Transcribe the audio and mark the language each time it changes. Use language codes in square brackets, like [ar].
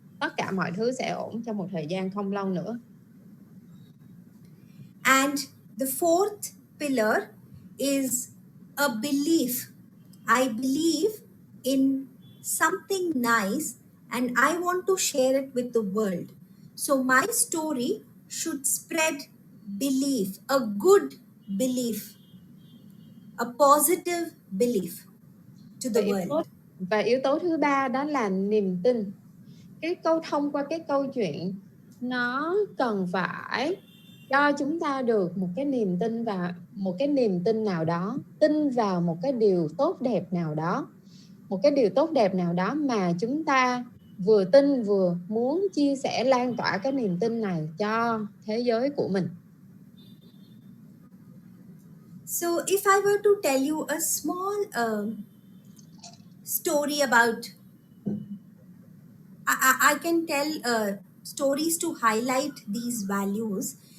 [vi] Tất cả mọi thứ sẽ ổn trong một thời gian không lâu nữa. [en] And the fourth pillar is a belief. I believe in something nice and I want to share it with the world. So my story should spread belief, a good belief, a positive belief to the world. [vi] Và yếu tố thứ ba đó là niềm tin. Thông qua cái câu chuyện nó cần phải cho chúng ta được một cái niềm tin và một cái niềm tin nào đó, tin vào một cái điều tốt đẹp nào đó, một cái điều tốt đẹp nào đó mà chúng ta vừa tin vừa muốn chia sẻ, lan tỏa cái niềm tin này cho thế giới của mình. [en] So if I were to tell you a small story about, I can tell stories to highlight these values.